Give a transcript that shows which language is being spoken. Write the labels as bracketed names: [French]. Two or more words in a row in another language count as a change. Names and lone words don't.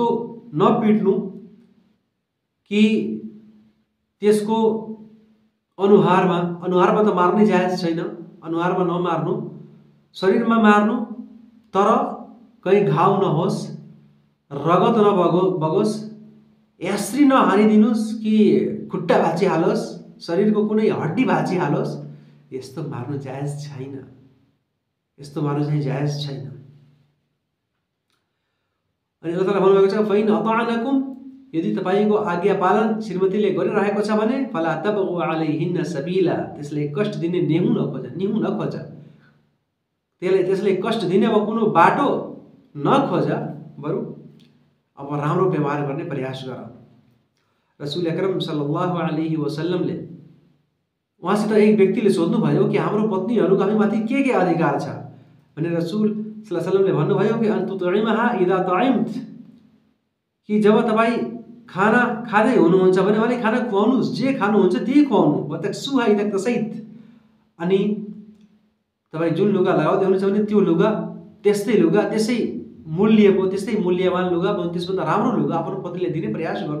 [Nepali] नपिट्नु कि त्यसको अनुहारमा त मार्नै जायज छैन, अनुहारमा नमार्नु, शरीरमा मार्नु, तर कहीँ घाउ नहोस्, रगत नबगोस्, यास्री नहानिदिनुहोस् कि खुट्टा भाँचिहालोस्, शरीरको कुनै हड्डी भाँचिहालोस्, यस्तो मार्नु जायज छैन, यस्तो मार्नु चाहिँ जायज छैन। अनि अल्लाह ताला भन्नुभएको छ [Arabic] فإن أطعنكم, [Nepali] यदि तपाईको आज्ञा पालन श्रीमतीले गरिरहेको छ भने [Arabic] فلا تبغوا عليهن سبيلا, [Nepali] त्यसले कष्ट दिने निहु नखोज, त्यसले कष्ट दिने अब कुनै बाटो नखोज, बरु अब राम्रो व्यवहार गर्ने प्रयास गर। रसूल अकरम [Arabic] صلى الله عليه وسلم [Nepali] उहाँसित एक व्यक्तिले सोध्नु भयो कि हाम्रो पत्नीहरूको हामीमाथि के अधिकार छ भने रसूल [Arabic] صلى الله عليه وسلم [Nepali] भन्नुभयो कि [Arabic] أن تطعمها إذا طعمت, [Nepali] कि जब तपाईँ खाना खाँदै हुनुहुन्छ भने उहाँले खाना खुवाउनुहोस्, जे खानुहुन्छ त्यही खुवाउनु, [Arabic] وتكسوها إذا اكتسيت, [Nepali] अनि तपाईँ जुन लुगा लगाउँदै हुनुहुन्छ भने त्यो लुगा त्यस्तै लुगा, त्यसै मूल्यको, त्यस्तै मूल्यवान लुगा, त्यसभन्दा राम्रो लुगा आफ्नो पतिले दिने प्रयास गर्नु।